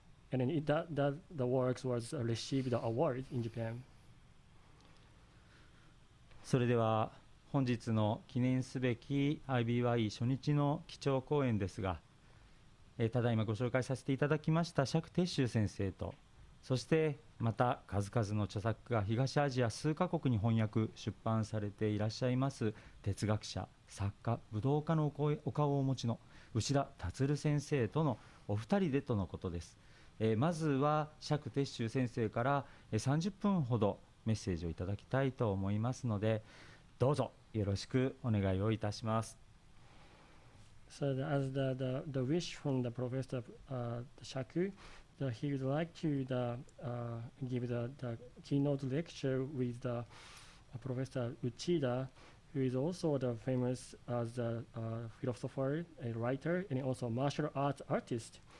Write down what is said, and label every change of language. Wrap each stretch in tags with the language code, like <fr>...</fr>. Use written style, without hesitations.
<en>And then the works was received the award in Japan.</en> <ja>それでは本日の記念すべき IBYE 初日の基調講演ですが、ただいまご紹介させていただきました釈徹宗先生と、そしてまた数々の著作が東アジア数カ国に翻訳出版されていらっしゃいます哲学者、作家、武道家のお顔をお持ちの内田達先生とのお二人でとのことです。まずは釈徹宗先生から30分ほどメッセージをいただきたいと思いますので、どうぞよろしくお願いをいたします。</ja> <en>So as the wish from the Professor Shaku, he would like to give the keynote lecture with the Professor Uchida, who is also the famous as a philosopher, a writer, and also martial arts artist.</en>